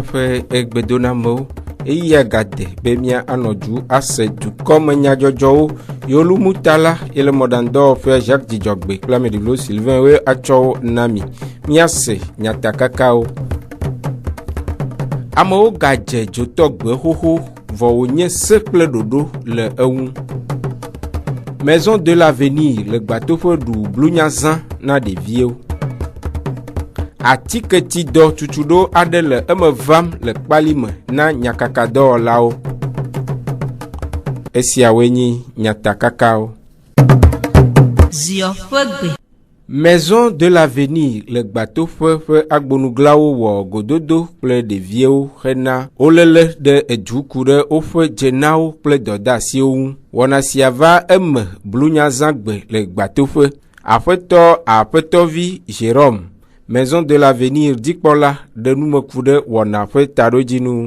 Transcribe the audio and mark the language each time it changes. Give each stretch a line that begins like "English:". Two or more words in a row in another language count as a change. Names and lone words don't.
Ewe: ƒe egbedonamewo eya gade be mia anɔdu ase dukɔme nyadzɔdzɔwo yolu mutala ele mɔɖaŋudɔwɔƒe Jacques Dzidzɔgbe kple ameɖiblo Sylvain we atsɔwo na mi miase nyatakakawo. Amewo gadze dzotɔgbe xoxo vɔ wonye se kple ɖoɖo le eŋu. Maison de l'avenir le Gbatoƒe ɖu blunyazã na ɖeviwo. Atiketidɔ tutuɖo aɖe le eme vam le kpali me na nyakakadɔwɔlawo. Esiawoe nye nyatakakawo. Ziofegbe. Maison de l'avenir le Gbatoƒe ƒe agbonuglawo wɔ gododo kple ɖeviwo hena wolele ɖe edu ku ɖe woƒe dzenawo kple dɔdeasiwo ŋu. Wɔna sia va eme blunyazãgbe le Gbatoƒe. Aƒetɔvi Jérôme Maison de l'avenir dikpɔla ɖe numeku ɖe wɔna ƒe taɖodzinu.